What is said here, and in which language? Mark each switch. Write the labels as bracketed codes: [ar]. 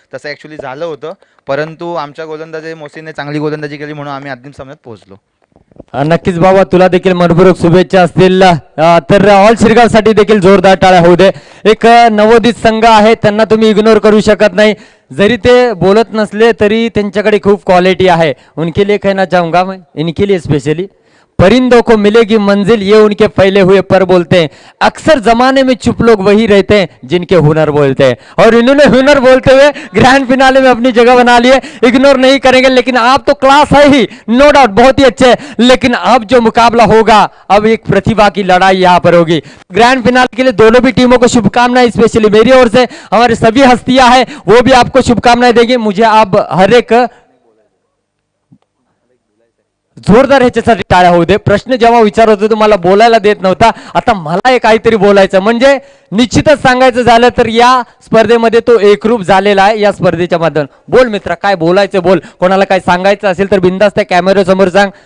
[mr] तसं ॲक्च्युली झालं होतं, परंतु आमच्या गोलंदाजी मोसीने चांगली गोलंदाजी केली म्हणून आम्ही अंतिम सामन्यात पोहोचलो। नक्कीच बाबा, तुला देखील मनपूर्वक शुभेच्छा असतील। तर ऑल श्रीगावसाठी देखील जोरदार टाळ्या होऊ दे। एक नवोदित संघ आहे, त्यांना तुम्ही इग्नोर करू शकत नाही, जरी ते बोलत नसले तरी त्यांच्याकडे खूप क्वालिटी आहे। [hi] उनके लिए कहना चाहूंगा मैं, इनके लिए स्पेशली, परिंदों को मिलेगी मंजिल ये उनके फैले हुए पर बोलते हैं, अक्सर जमाने में चुप लोग वही रहते हैं जिनके हुनर बोलते हैं। और इन्होंने हुनर बोलते हुए ग्रैंड फिनाले में अपनी जगह बना लिए। इग्नोर नहीं करेंगे, लेकिन आप तो क्लास है ही, नो डाउट, बहुत ही अच्छे। लेकिन अब जो मुकाबला होगा, अब एक प्रतिभा की लड़ाई यहाँ पर होगी। ग्रैंड फिनाले के लिए दोनों भी टीमों को शुभकामनाएं, स्पेशली मेरी ओर से। हमारे सभी हस्तियां हैं वो भी आपको शुभकामनाएं देंगे। मुझे आप हर एक [mr] जोरदार ह्याच्यासाठी टाळ्या होऊ दे. प्रश्न जेव्हा विचारत होतो मला बोलायला देत नव्हता, आता मला हे काहीतरी बोलायचं, म्हणजे निश्चितच सांगायचं झालं तर या स्पर्धेमध्ये तो एकरूप झालेला आहे. या स्पर्धेच्या माध्यमातून बोल मित्रा, काय बोलायचं बोल, कोणाला काय सांगायचं असेल तर बिंदास त्या कॅमेरा समोर सांग.